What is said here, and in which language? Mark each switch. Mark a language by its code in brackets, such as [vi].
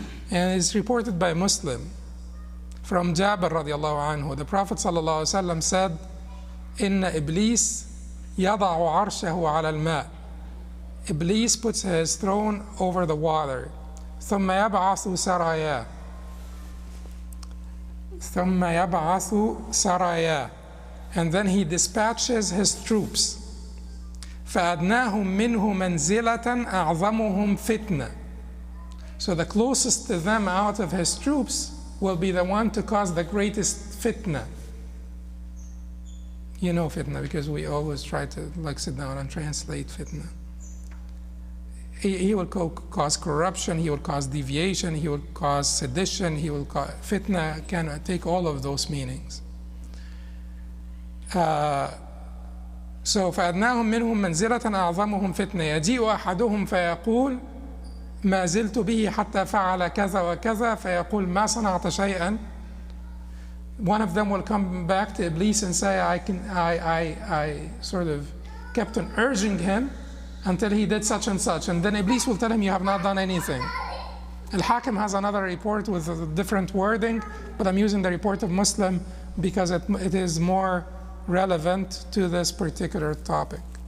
[en] And it's reported by Muslim from Jabir radiallahu anhu. The Prophet sallallahu alaihi wasallam said, [ar] Inna Iblis yada'u arshahu ala al-ma'. [en] Iblis puts his throne over the water. [ar] ثم يبعث سراياه. ثم يبعث سراياه. [en] And then he dispatches his troops. [ar] فأدناهم منه منزلة أعظمهم فتنة. [en] So the closest to them out of his troops will be the one to cause the greatest fitna. You know fitna because we always try to sit down and translate fitna. He will cause corruption, he will cause deviation, he will cause sedition, he will cause fitna can take all of those meanings. [ar] So فأدناهم منهم منزلة أعظمهم فتنة يجيء أحدهم فيقول ما زلت به حتى فعل كذا وكذا فيقول ما صنعت شيئا. [en] One of them will come back to Iblis and say, I sort of kept on urging him until he did such and such. And then Iblis will tell him, you have not done anything. Al-Hakim has another report with a different wording, but I'm using the report of Muslim because it is more relevant to this particular topic.